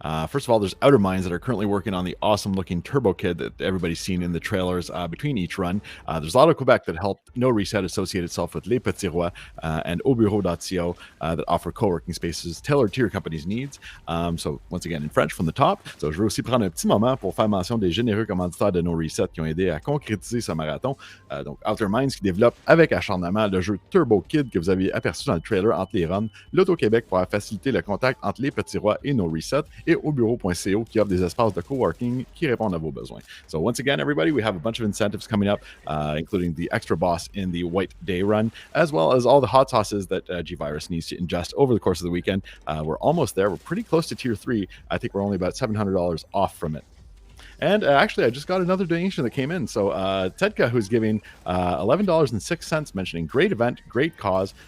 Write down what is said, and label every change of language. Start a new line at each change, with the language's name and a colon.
English: First of all, there's Outer Minds that are currently working on the awesome-looking Turbo Kid that everybody's seen in the trailers between each run. There's Auto Quebec that helped NoReset associate itself with Les Petits Rois and Aubureau.co that offer co-working spaces tailored to your company's needs. So once again, in French from the top.
French: So je veux aussi prendre un petit moment pour faire mention des généreux commanditaires de NoReset qui ont aidé à concrétiser ce marathon. Donc Outer Minds qui développe avec acharnement le jeu Turbo Kid que vous avez aperçu dans le trailer entre les runs, l'Auto-Québec pour faciliter le contact entre les Petits Rois et NoReset, et aubureau.co qui offre des espaces de coworking qui répondent à vos besoins.
English: So once again, everybody, we have a bunch of incentives coming up, including the extra boss in the White Day run, as well as all the hot sauces that G-Virus needs to ingest over the course of the weekend. We're almost there. We're pretty close to Tier 3. I think we're only about $700 off from it. And actually, I just got another donation that came in. So Tedka, who's giving $11.06, mentioning great event, great cause.